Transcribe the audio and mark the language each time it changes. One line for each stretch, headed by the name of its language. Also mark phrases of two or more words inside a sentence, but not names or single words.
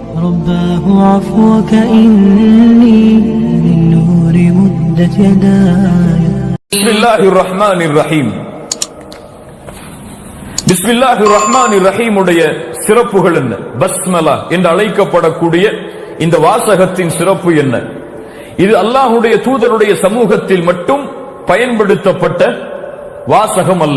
Arabic: رباه عفوك إني من نور مدت يداي. بسم الله الرحمن الرحيم. بسم الله الرحمن الرحيم
Tamil: உடைய சிறப்புகள் என்ன? பஸ்மலா என்று அழைக்கப்படக்கூடிய இந்த வாசகத்தின் சிறப்பு என்ன? இது அல்லாஹ்வுடைய தூதருடைய சமூகத்தில் மட்டும் பயன்படுத்தப்பட்ட வாசகம் அல்ல.